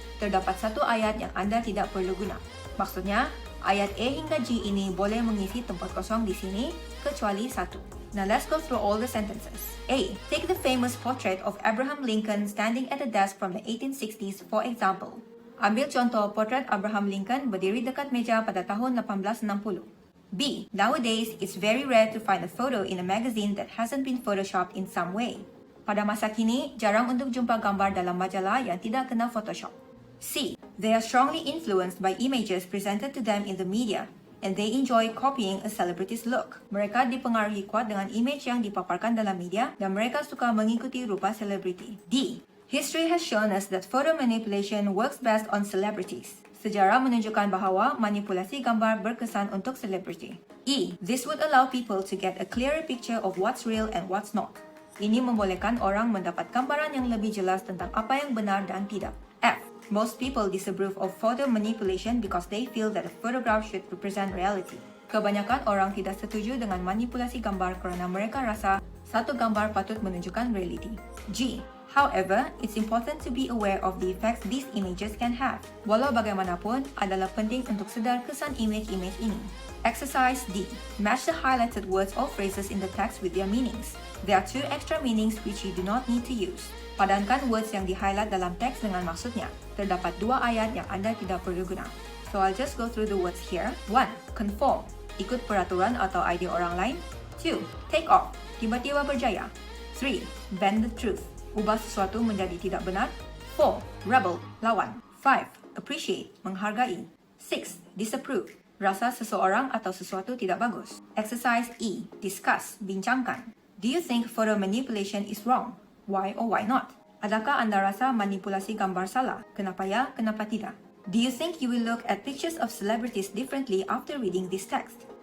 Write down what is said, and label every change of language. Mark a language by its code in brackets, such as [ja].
[ms] Terdapat satu ayat yang Anda tidak perlu guna. Maksudnya, ayat A hingga G ini boleh mengisi tempat kosong di sini, kecuali 1. [en] Now let's go through all the sentences. A. Take the famous portrait of Abraham Lincoln standing at a desk from the 1860s, for example. [ms] Ambil contoh potret Abraham Lincoln berdiri dekat meja pada tahun 1860. [en] B. Nowadays, it's very rare to find a photo in a magazine that hasn't been photoshopped in some way. [ms] Pada masa kini, jarang untuk jumpa gambar dalam majalah yang tidak kena Photoshop. C. [en] They are strongly influenced by images presented to them in the media, and they enjoy copying a celebrity's look. [ms] Mereka dipengaruhi kuat dengan image yang dipaparkan dalam media, dan mereka suka mengikuti rupa selebriti. D. [en] History has shown us that photo manipulation works best on celebrities. [ms] Sejarah menunjukkan bahawa manipulasi gambar berkesan untuk selebriti. E. [en] This would allow people to get a clearer picture of what's real and what's not. [ms] Ini membolehkan orang mendapat gambaran yang lebih jelas tentang apa yang benar dan tidak. [en] F. Most people disapprove of photo manipulation because they feel that a photograph should represent reality. [ms] Kebanyakan orang tidak setuju dengan manipulasi gambar kerana mereka rasa satu gambar patut menunjukkan realiti. G. [en] However, it's important to be aware of the effects these images can have. [ms] Walau bagaimanapun, adalah penting untuk sedar kesan image-image ini. [en] Exercise D. Match the highlighted words or phrases in the text with their meanings. There are 2 extra meanings which you do not need to use. [ms] Padankan words yang di-highlight dalam teks dengan maksudnya. Terdapat 2 ayat yang Anda tidak perlu guna. [en] So I'll just go through the words here. [ms] 1. Conform. Ikut peraturan atau idea orang lain. 2. [en] Take off. [ms] Tiba-tiba berjaya. 3. [en] Bend the truth. [ms] Ubah sesuatu menjadi tidak benar. 4. Rebel, lawan. 5. Appreciate, menghargai. 6. Disapprove, rasa seseorang atau sesuatu tidak bagus. [en] Exercise E. Discuss, bincangkan. Do you think photo manipulation is wrong? Why or why not? [ms] Adakah Anda rasa manipulasi gambar salah? Kenapa ya, kenapa tidak? [en] Do you think you will look at pictures of celebrities differently after reading this text?